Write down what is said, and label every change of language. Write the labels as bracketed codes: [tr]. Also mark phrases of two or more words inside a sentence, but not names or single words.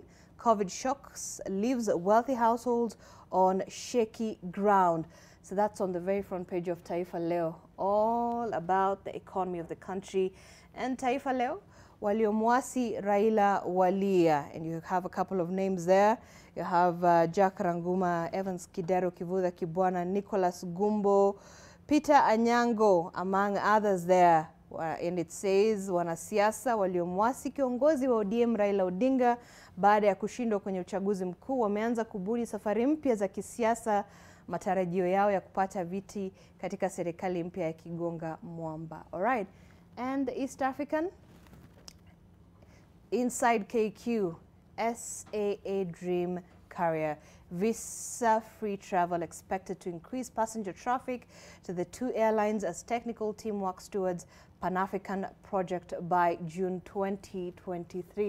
[en] COVID shocks leaves wealthy households on shaky ground. So that's on the very front page of Taifa Leo, all about the economy of the country. And Taifa Leo, waliomwasi Raila Walia, and you have a couple of names there. You have Jack Ranguma, Evans Kidero, Kivutha Kibwana, Nicholas Gumbo, Peter Anyango, among others there. And it says [sw] wanasiasa waliomwasi kiongozi wa ODM Raila Odinga baada ya kushindwa kwenye uchaguzi mkuu wameanza kubuni safari mpya za kisiasa, matarajio yao ya kupata viti katika serikali mpya ya kigonga mwamba. [en] All right. And the East African, inside KQ, SAA Dream Carrier. Visa-free travel expected to increase passenger traffic to the 2 airlines as technical team works towards Pan-African project by June 2023.